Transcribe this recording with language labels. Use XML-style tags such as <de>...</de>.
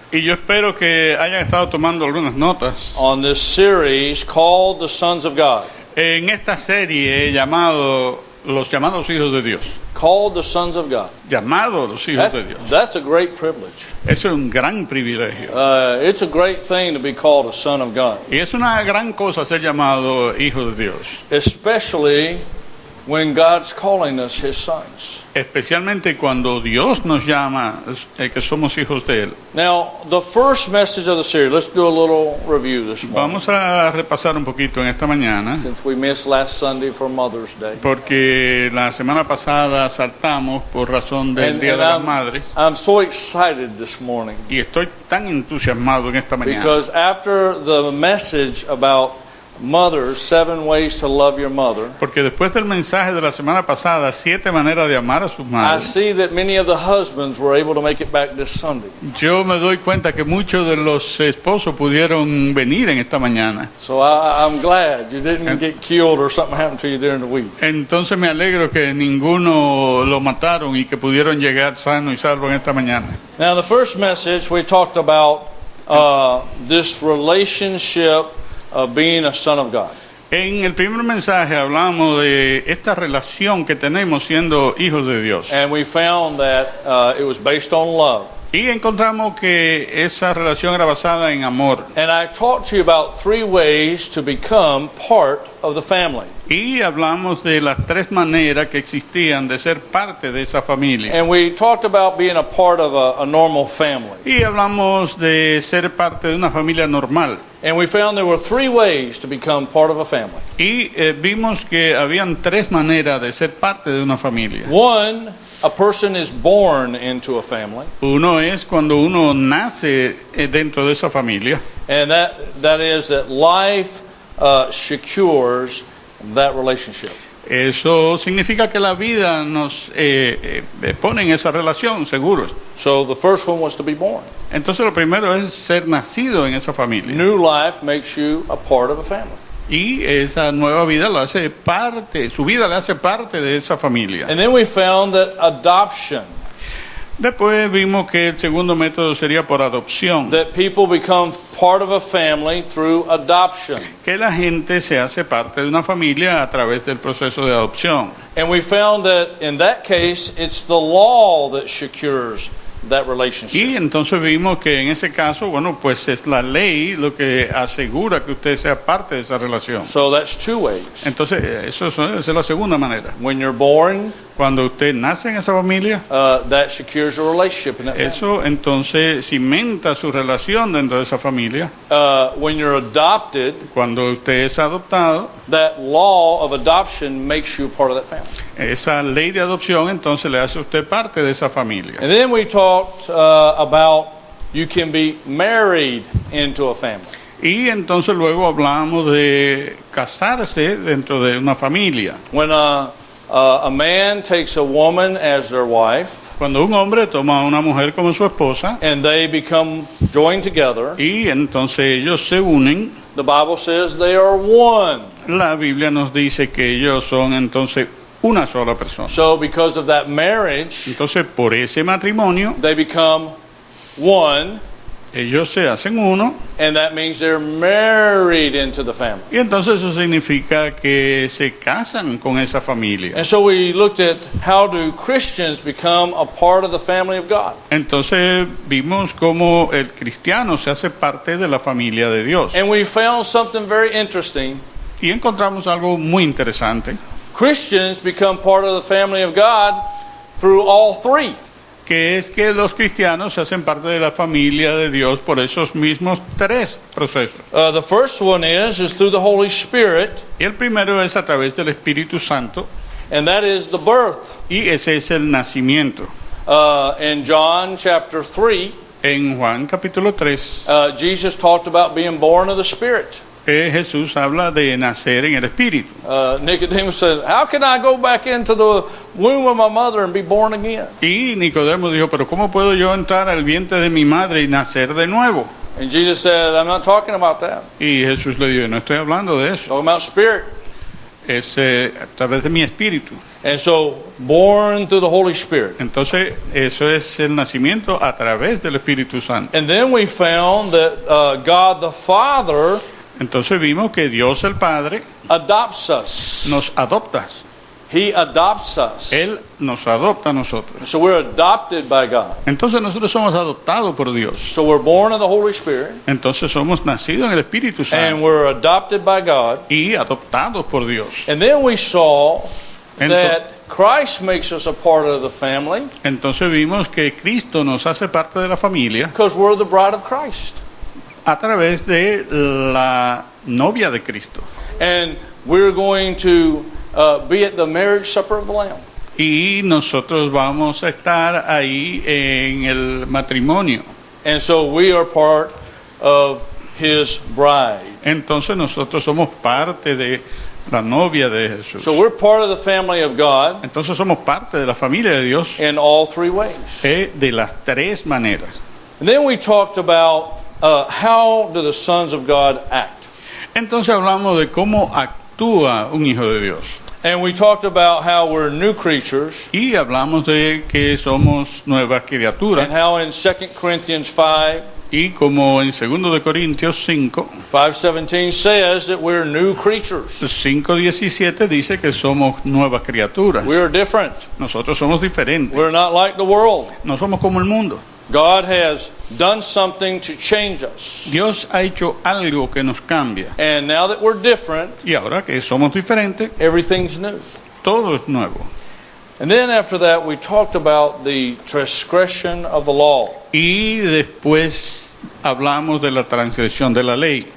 <es>Y yo espero que hayan estado tomando algunas notas</es> <en>on this series called The Sons of God.</en> <es>en esta serie llamado Los llamados hijos de Dios.</es> <en>Called the Sons of God.</en> <es>Llamados los hijos de Dios.</es> <en>That's a great privilege.</en> <es>Eso es un gran privilegio.</es> <en>It's a great thing to be called a son of God.</en> <es>Y es una gran cosa ser llamado hijo de Dios.</es> <en>Especially when God's calling us His sons.</en> <es>Especialmente cuando Dios nos llama que somos hijos de Él.</es> <en>Now, the first message of the series, let's do a little review this morning.</en> <es>Vamos a repasar un poquito en esta mañana,</es> <en>Since we missed last Sunday for Mother's Day.</en> <es>porque la semana pasada saltamos por razón del Día de las Madres.</es> <en>I'm so excited this morning.</en> <es>Y estoy tan entusiasmado en esta mañana.</es> <en>Because after the message about mothers, 7 ways to love your mother,</en> <es>Porque después del mensaje de la semana pasada, 7 maneras de amar a sus</es> <en>I</en> <es>madres,</es> <en>see that many of the husbands were able to make it back this Sunday.</en> <es>yo me doy cuenta que muchos de los esposos pudieron venir en esta mañana.</es> <en>So I'm glad you didn't get killed or something happened to you during the week.</en> <es>Entonces me alegro que ninguno lo mataron y que pudieron llegar sano y salvo en esta mañana.</es> <en>Now, the first message we talked about this relationship of being a son of God.</en> <es>En el primer mensaje hablamos de esta relación que tenemos siendo hijos de Dios.</es> <en>And we found that it was based on love.</en> <es>Y encontramos que esa relación era basada en amor.</es> <en>And I talked to you about 3 ways to become part of the family.</en> <es>Y hablamos de las 3 maneras que existían de ser parte de esa familia.</es> <en>And we talked about being a part of a normal family.</en> <es>Y hablamos de ser parte de una familia normal.</es> <en>And we found there were 3 ways to become part of a family.</en> <es>Y vimos que habían 3 maneras de ser parte de una familia.</es> <en>One, a person is born into a family.</en> <es>Uno es cuando uno nace dentro de esa familia.</es> <en>And that is that life secures that relationship.</en> <es>Eso significa que la vida nos pone en esa relación, seguros.</es> <en>So the first one was to be born.</en> <es>Entonces lo primero es ser nacido en esa familia.</es> <en>New life makes you a part of a family.</en> <es>Y esa nueva vida lo hace parte, su vida le hace parte de esa familia.</es> <en>And then we found that adoption,</en> <es>Después vimos que el segundo método sería por adopción.</es> <en>that people become part of a family through adoption.</en> <es>Que la gente se hace parte de una familia a través del proceso de adopción.</es> <en>And we found that in that case, it's the law that secures that relationship.</en> <es>Y entonces vimos que en ese caso, bueno, pues es la ley lo que asegura que usted sea parte de esa relación.</es> <en>So that's 2 ways.</en> <es>Entonces, esa es la segunda manera.</es> <en>When you're born,</en> <es>Cuando usted nace en esa familia,</es> <en>that secures a relationship in that family.</en> <es>eso entonces cimenta su relación dentro de esa familia.</es> <en>When you're adopted,</en> <es>Cuando usted es adoptado,</es> <en>that law of adoption makes you part of that family.</en> <es>esa ley de adopción entonces le hace a usted parte de esa familia.</es> <en>And then we talked about you can be married into a family.</en> <es>Y entonces luego hablamos de casarse dentro de una familia.</es> <en>When a man takes a woman as their wife,</en> <es>Cuando un hombre toma a una mujer como su esposa</es> <en>and they become joined together,</en> <es>y entonces ellos se unen,</es> <en>the Bible says they are one.</en> <es>la Biblia nos dice que ellos son entonces una sola persona.</es> <en>So because of that marriage,</en> <es>Entonces por ese matrimonio</es> <en>they become one,</en> <es>ellos se hacen uno</es> <en>and that means they're married into the family.</en> <es>y entonces eso significa que se casan con esa familia.</es> <en>And so we looked at how do Christians become a part of the family of God.</en> <es>Entonces vimos cómo el cristiano se hace parte de la familia de Dios.</es> <en>And we found something very interesting.</en> <es>Y encontramos algo muy interesante,</es> <en>Christians become part of the family of God through all 3.</en> <es>que es que los cristianos se hacen parte de la familia de Dios por esos mismos 3 procesos.</es> <en>The first one is through the Holy Spirit,</en> <es>Y el primero es a través del Espíritu Santo,</es> <en>and that is the birth.</en> <es>y ese es el nacimiento.</es> <en>In John chapter 3,</en> <es>En Juan capítulo 3,</es> <en>Jesus talked about being born of the Spirit.</en> <es>Jesús habla de nacer en el Espíritu.</es> <en>Nicodemus said, how can I go back into the womb of my mother and be born again?</en> <es>Y Nicodemo dijo, pero ¿cómo puedo yo entrar al vientre de mi madre y nacer de nuevo?</es> <en>And Jesus said, I'm not talking about that.</en> <es>Y Jesús le dijo, no estoy hablando de eso.</es> <en>I'm talking about spirit.</en> <es>es a través de mi espíritu.</es> <en>And so, born through the Holy Spirit.</en> <es>Entonces, eso es el nacimiento a través del Espíritu Santo.</es> <en>And then we found that God the Father</en> <es>Entonces vimos que Dios el Padre</es> <en>adopts us.</en> <es>nos adopta.</es> <en>He adopts us.</en> <es>Él nos adopta a nosotros.</es> <en>So we're adopted by God.</en> <es>Entonces nosotros somos adoptados por Dios.</es> <en>So we're born of the Holy Spirit,</en> <es>Entonces somos nacidos en el Espíritu</es> <en>and</en> <es>Santo</es> <en>we're adopted by God.</en> <es>y adoptados por Dios.</es> <en>And then we saw</en> <es>Ento-</es> <en>that Christ makes us a part of the family</en> <es>Entonces vimos que Cristo nos hace parte de la familia</es> <en>because we're the bride of Christ.</en> <es>a través de la novia de Cristo.</es> <en>And we're going to be at the marriage supper of the Lamb.</en> <es>Y nosotros vamos a estar ahí en el matrimonio.</es> <en>And so we are part of His bride.</en> <es>Entonces nosotros somos parte de la novia de Jesús.</es> <en>So we're part of the family of God</en> <es>Entonces somos parte de la familia de Dios</es> <en>in all three ways.</en> <es>de las tres maneras.</es> <en>And then we talked about how do the sons of God act.</en> <es>Entonces hablamos de cómo actúa un hijo de Dios.</es> <en>And we talked about how we're new creatures</en> <es>Y hablamos de que somos nuevas</es> <en>and</en> <es>criaturas.</es> <en>how in 2 Corinthians 5,</en> <es>Y como en 2 de Corintios 5,</es> <en>5:17 says that we're new creatures.</en> <es>5:17 dice que somos nuevas criaturas.</es> <en>We're different.</en> <es>Nosotros somos diferentes.</es> <en>We're not like the world.</en> <es>No somos como el mundo.</es> <en>God has done something to change us.</en> <es>Dios ha hecho algo que nos cambia.</es> <en>And now that we're different,</en> <es>Y ahora que somos diferentes,</es> <en>everything's new.</en> <es>todo es nuevo.</es> <en>And then after that, we talked about the transgression of the law.</en> <es>Y después hablamos de la transgresión de la ley.</es>